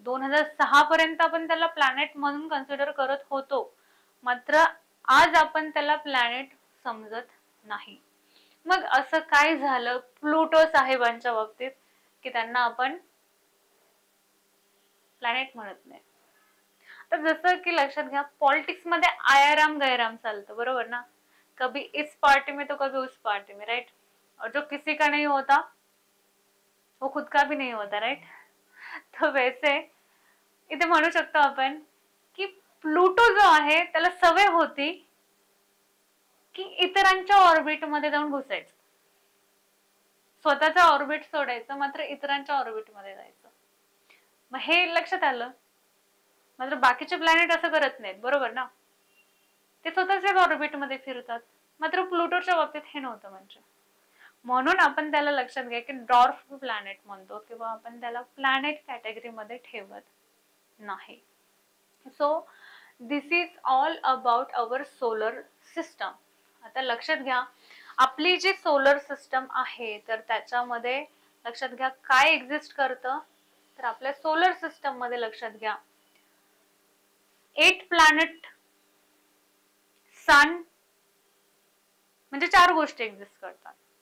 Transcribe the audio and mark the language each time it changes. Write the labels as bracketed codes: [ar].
[mr] 2006 पर्यंत आपण त्याला प्लॅनेट म्हणून कन्सिडर करत होतो, मात्र आज आपण त्याला प्लॅनेट समजत नाही. मग असं काय झालं प्लुटो साहेबांच्या बाबतीत की त्यांना आपण प्लॅनेट म्हणत नाही. तर जसं की लक्षात घ्या पॉलिटिक्स मध्ये आयाराम गैराम चालतं, बरोबर ना. [hi] कभी इस पार्टी में तो कभी उस पार्टी में, राइट. और जो किसी का नहीं होता वो खुद का भी नहीं होता, राइट. तो वैसे [mr] इथे म्हणू शकतो आपण की प्लुटो जो आहे त्याला सवय होती की इतरांच्या ऑर्बिट मध्ये जाऊन घुसायचं, स्वतःचा ऑर्बिट सोडायचं मात्र इतरांच्या ऑर्बिट मध्ये जायचं. मग हे लक्षात आलं. मात्र बाकीचे प्लॅनेट असं करत नाहीत, बरोबर ना. ते स्वतःच्याच ऑर्बिट मध्ये फिरतात. मात्र प्लुटोच्या बाबतीत हे नव्हतं. म्हणजे म्हणून आपण त्याला लक्षात घ्या की ड्वार्फ प्लॅनेट म्हणतो किंवा आपण त्याला प्लॅनेट कॅटेगरी मध्ये ठेवत नाही. [en] So this is all about our solar system. [mr] आता लक्षात घ्या आपली जी सोलर सिस्टम आहे तर त्याच्यामध्ये लक्षात घ्या काय एक्झिस्ट करतं तर आपल्या सोलर सिस्टम मध्ये लक्षात घ्या 8 प्लॅनेट, सन म्हणजे 4 गोष्टी एक्झिस्ट करतात.